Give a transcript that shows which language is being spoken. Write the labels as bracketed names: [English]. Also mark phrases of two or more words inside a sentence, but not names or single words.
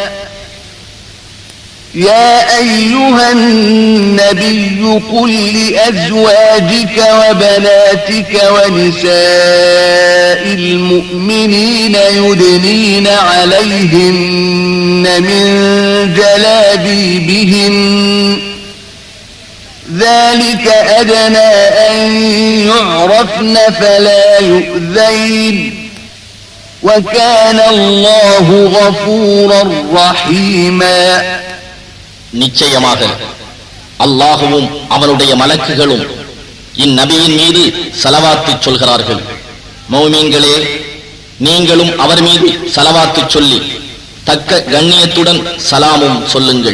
[Arabic] يا أيها النبي قل لأزواجك وبناتك ونساء المؤمنين يدنين عليهن من جلابيبهن ذلك أدنى أن يعرفن فلا يؤذين وكان الله غفورا رحيما [Tamil] நிச்சயமாக அல்லாஹ்வும் அவனுடைய மலக்குகளும் இந்நபியின் மீது ஸலவாத்து சொல்கிறார்கள். மௌமீன்களே, நீங்களும் அவர் மீது ஸலவாத்து சொல்லி தக்க கண்ணியத்துடன் சலாமும் சொல்லுங்கள்.